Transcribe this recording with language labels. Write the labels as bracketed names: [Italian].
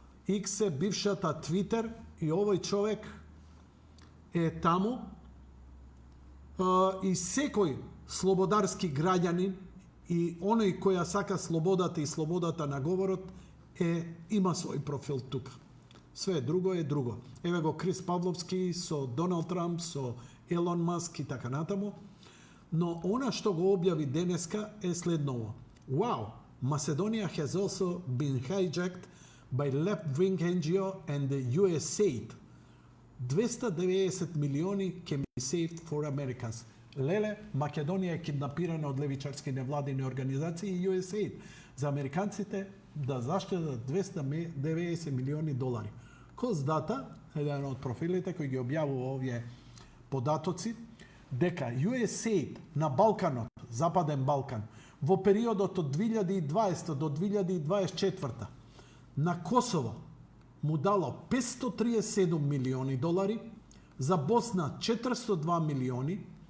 [Macedonian] X е бившата Twitter и овој човек е таму и секој слободарски граѓанин и оној која сака слободата и слободата на говорот има свој профил тука. Све друго е друго. Еве го Крис Павловски со Доналд Трамп, со Елон Маск и така натаму. Но она што го објави денеска е следново. [English] Wow, Macedonia has also been hijacked by left-wing NGO and the USAID. [Macedonian] 290 милиони [English] can be saved for Americans. [Macedonian] Леле, Македонија е киднапирана од левичарски невладини организации и USAID. За американците да заштедат 290 милиони долари. Коз дата, еден од профилите кои ги објавува овие податоци, дека USAID на Балканот, Западен Балкан, во периодот од 2020 до 2024 на Косово му дало 537 милиони долари, за Босна 402 милиони,